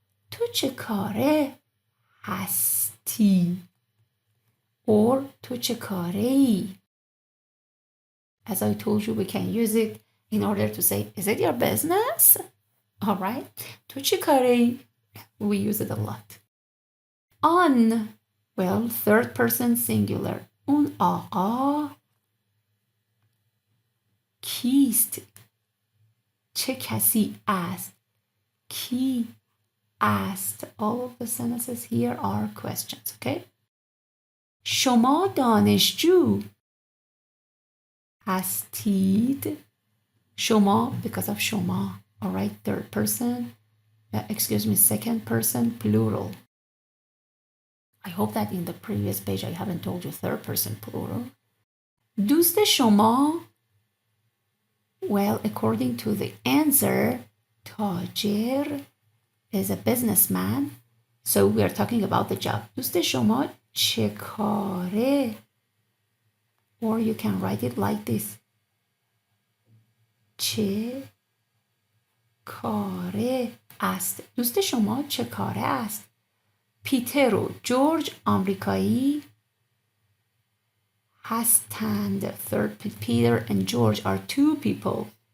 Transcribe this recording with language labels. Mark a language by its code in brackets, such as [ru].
[fa] تو چه کاره هستی؟ [en] Or [fa] تو چه کاره ای؟ [en] As I told you, we can use it in order to say, is it your business? All right. [fa] تو چه کاره ای? [en] We use it a lot. On. Well, third person singular. [fa] اون آقا کیست؟ چه کسی است؟ کی است? [en] All of the sentences here are questions, okay? [fa] شما دانشجو هستید؟ شما, [en] because of [fa] شما. [en] All right, third person, second person, plural. I hope that in the previous page I haven't told you third person plural. [fa] دوست شما, [en] well, according to the answer, تاجر is a businessman. So we are talking about the job. [fa] دوست شما چه کاره? [en] Or you can write it like this. [fa] چه کاره است؟ دوست شما چه کاره است؟ پیتر و جورج آمریکایی هستند. [en] Third, Peter and George are two people.